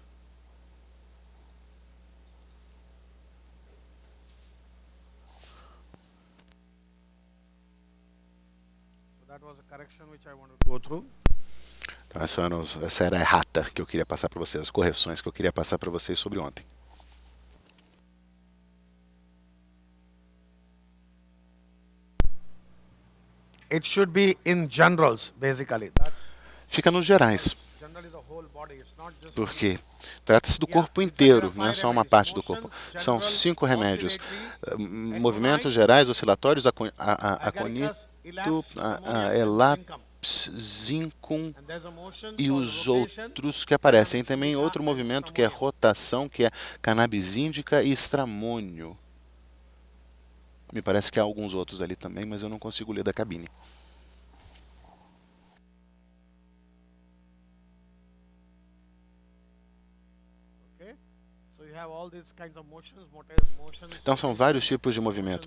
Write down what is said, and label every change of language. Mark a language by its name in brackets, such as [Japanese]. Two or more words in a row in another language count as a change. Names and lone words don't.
[Portuguese] Então, essa era a errata que eu queria passar para vocês, as correções que eu queria passar para vocês sobre ontem. [English] It should be in generals, basically. [Portuguese] Fica nos gerais, porque trata-se do corpo inteiro, não é só uma parte do corpo. São 5 remédios: movimentos gerais, oscilatórios, aconito, elaps, zincum e os outros que aparecem. E também outro movimento que é rotação, que é cannabis índica e estramônio. Me parece que há alguns outros ali também, mas eu não consigo ler da cabine. Então são vários tipos de movimento.